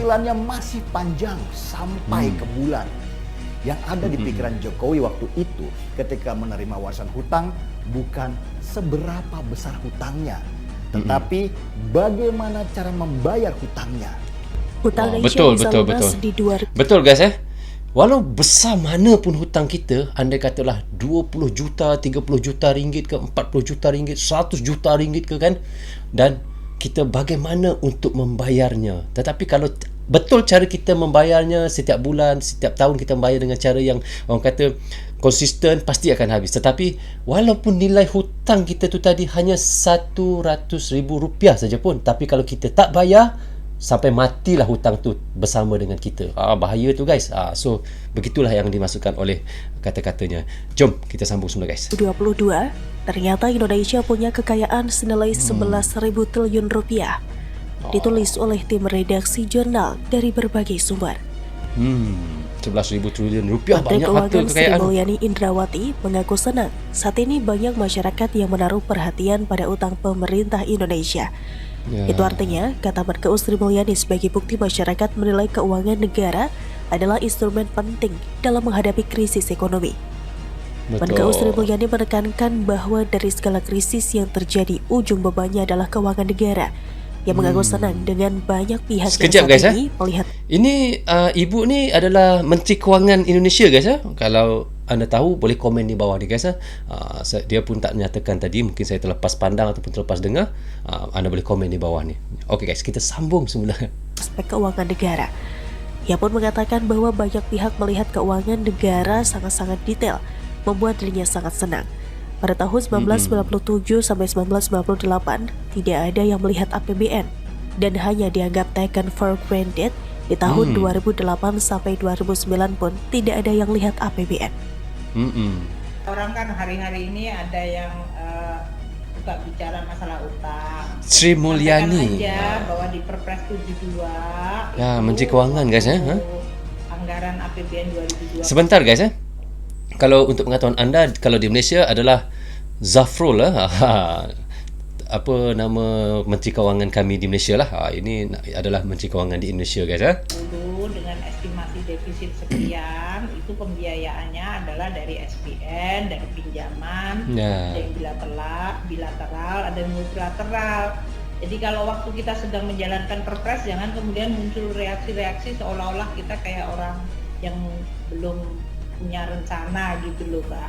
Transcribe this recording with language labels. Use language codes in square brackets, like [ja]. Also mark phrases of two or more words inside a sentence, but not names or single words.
[id] Cicilannya masih panjang sampai ke bulan. Yang ada di pikiran Jokowi waktu itu ketika menerima warisan hutang bukan seberapa besar hutangnya, tetapi bagaimana cara membayar hutangnya. Hutang [ms] Betul. [id] di 2000. [ms] Betul guys Walau besar mana pun hutang kita, andai katalah 20 juta, 30 juta ringgit ke, 40 juta ringgit, 100 juta ringgit ke kan, dan kita bagaimana untuk membayarnya. Tetapi kalau betul cara kita membayarnya setiap bulan, setiap tahun kita membayar dengan cara yang orang kata konsisten, pasti akan habis. Tetapi walaupun nilai hutang kita tu tadi hanya 100,000 rupiah saja pun, tapi kalau kita tak bayar, sampai matilah hutang tu bersama dengan kita. Bahaya tu guys. So begitulah yang dimasukkan oleh kata-katanya. Jom kita sambung semula guys. [id] 2022, ternyata Indonesia punya kekayaan senilai 11,000 triliun rupiah. Ditulis oleh tim redaksi jurnal dari berbagai sumber. 11,000 triliun rupiah. Menteri [ms] Banyak harta [id] Keuangan Sri [ms] kekayaan. [id] Mulyani Indrawati mengaku senang saat ini banyak masyarakat yang menaruh perhatian pada utang pemerintah Indonesia. Itu artinya, kata Menkeu Sri Mulyani, sebagai bukti masyarakat menilai keuangan negara adalah instrumen penting dalam menghadapi krisis ekonomi. Menkeu Sri Mulyani menekankan bahwa dari segala krisis yang terjadi, ujung bebannya adalah keuangan negara. Yang mengaku senang dengan banyak pihak [ms] Sekejap, [id] yang saat [ms] guys, [id] ini melihat. [ms] Ini ibu ni adalah Menteri Kewangan Indonesia guys. Kalau anda tahu boleh komen di bawah ni guys. Dia pun tak menyatakan tadi, mungkin saya terlepas pandang ataupun terlepas dengar. Anda boleh komen di bawah ni. Okey guys, kita sambung semula. [id] Aspek keuangan negara. Ia pun mengatakan bahwa banyak pihak melihat keuangan negara sangat-sangat detail, membuat dirinya sangat senang. Pada tahun 1997 sampai 1998 tidak ada yang melihat APBN dan hanya dianggap [en] taken for granted. [id] Di tahun 2008 sampai 2009 pun tidak ada yang lihat APBN. Orang kan hari-hari ini ada yang suka bicara masalah utang. Sri Mulyani. Aja bahwa di Perpres 72 [ms] Ya, Menteri Kewangan guys [id] anggaran APBN 2022. [ms] Sebentar guys Kalau untuk pengetahuan anda, kalau di Malaysia adalah Zafrul apa nama Menteri Kewangan kami di Malaysia lah. Ini adalah Menteri Kewangan di Indonesia guys [id] Dulu dengan estimasi defisit sekian, itu pembiayaannya adalah dari SPN, dari pinjaman, ada yang bilateral, ada yang multilateral. Jadi kalau waktu kita sedang menjalankan Perpres, jangan kemudian muncul reaksi-reaksi seolah-olah kita kayak orang yang belum punya rencana gitu loh Pak.